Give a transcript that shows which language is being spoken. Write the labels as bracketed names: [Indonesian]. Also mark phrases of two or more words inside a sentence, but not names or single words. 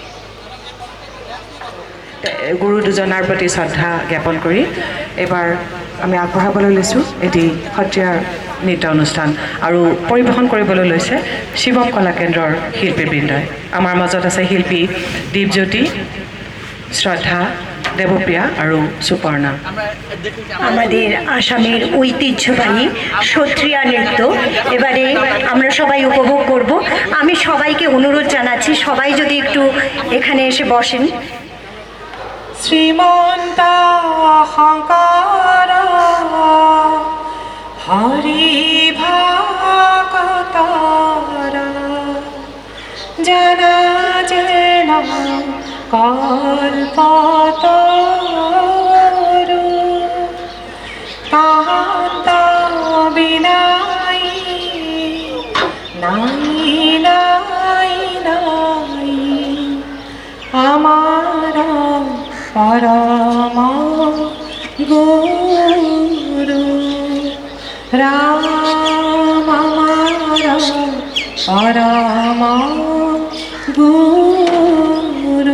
[Assamese] গুৰু দুজনাৰ প্ৰতি শ্ৰদ্ধা জ্ঞাপন কৰি এইবাৰ আমি আগবঢ়াবলৈ লৈছোঁ এটি সত্ৰীয়া নৃত্য অনুষ্ঠান আৰু পৰিৱেশন কৰিবলৈ লৈছে শিৱম কলা কেন্দ্ৰৰ শিল্পীবৃন্দই। আমাৰ মাজত আছে শিল্পী দীপজ্যোতি, শ্ৰদ্ধা, দেৱপ্ৰিয়া আৰু সুপর্ণা। [Bangla] আমাদের আসামের ঐতিহ্যবাহী সত্রিয়া নৃত্য এবারে আমরা সবাই উপভোগ করব। আমি সবাইকে অনুরোধ জানাচ্ছি সবাই যদি একটু এখানে এসে বসেন। [Assamese] শ্রীমন্ত শংকৰ হৰি ভাগতৰ জনা যেন কল্পতৰু কান্ত বিনাই নাই নাই নাই [Bangla] পরম গুরু রাম আমার পরম গুরু।